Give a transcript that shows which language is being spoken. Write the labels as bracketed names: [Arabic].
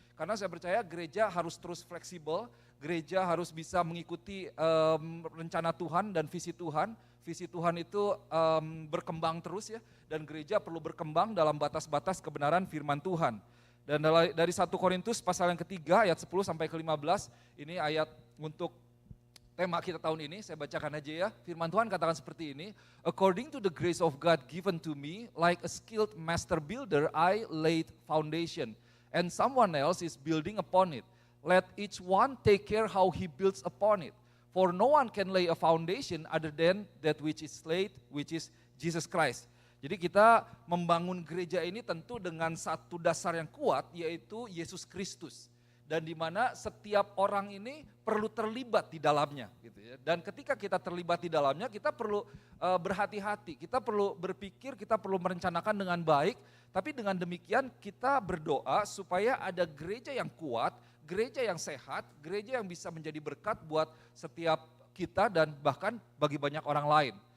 [Indonesian] Karena saya percaya gereja harus terus fleksibel, gereja harus bisa mengikuti rencana Tuhan dan visi Tuhan. Visi Tuhan itu berkembang terus ya, dan gereja perlu berkembang dalam batas-batas kebenaran firman Tuhan. Dan dari 1 Korintus pasal yang ketiga ayat 10 sampai ke 15, ini ayat untuk tema kita tahun ini, saya bacakan aja ya. Firman Tuhan katakan seperti ini, [English] according to the grace of God given to me, like a skilled master builder, I laid foundation, and someone else is building upon it. Let each one take care how he builds upon it. For no one can lay a foundation other than that which is laid, which is Jesus Christ. [Indonesian] Jadi kita membangun gereja ini tentu dengan satu dasar yang kuat, yaitu Yesus Kristus. dan di mana setiap orang ini perlu terlibat di dalamnya gitu ya. Dan ketika kita terlibat di dalamnya, kita perlu berhati-hati, kita perlu berpikir, kita perlu merencanakan dengan baik, tapi dengan demikian kita berdoa supaya ada gereja yang kuat, gereja yang sehat, gereja yang bisa menjadi berkat buat setiap kita dan bahkan bagi banyak orang lain.